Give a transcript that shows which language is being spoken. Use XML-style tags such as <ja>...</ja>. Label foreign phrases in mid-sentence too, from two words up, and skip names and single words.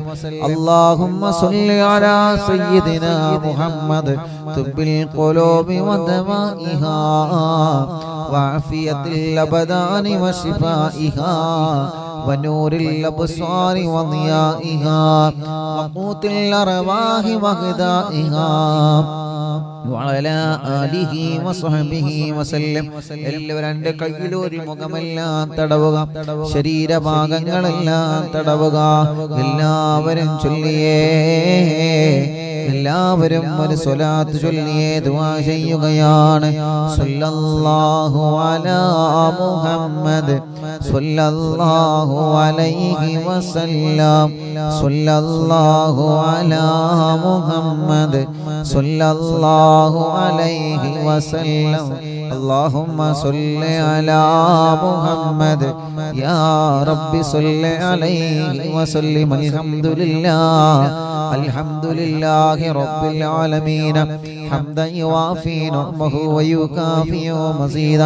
<ar>اللهم صل على سيدنا محمد طب القلوب ودوائها وعافية الأبدان وشفائها ونور الأبصار وضيائها وقوت الأرواح وغذائها وعلى آله وصحبه وسلم.</ar> <ml>എല്ലാവരും രണ്ട് കൈയിലും ഒരു മുഖമെല്ലാം തടവുക, ശരീരഭാഗങ്ങളെല്ലാം തടവുക. എല്ലാവരും ചൊല്ലിയേ, എല്ലാവരും ഒരു സ്വലാത്ത് ചൊല്ലിയേ ദുആ ചെയ്യുകയാണ്.</ml> <ar>صلى الله على محمد صلى الله عليه وسلم صلى الله على محمد صلى الله عليه وسلم. اللهم صل على محمد يا رب صل عليه وسلم. الحمد لله رب العالمين حمدا يوافي نعمه ويكافئ مزيدا.</ar>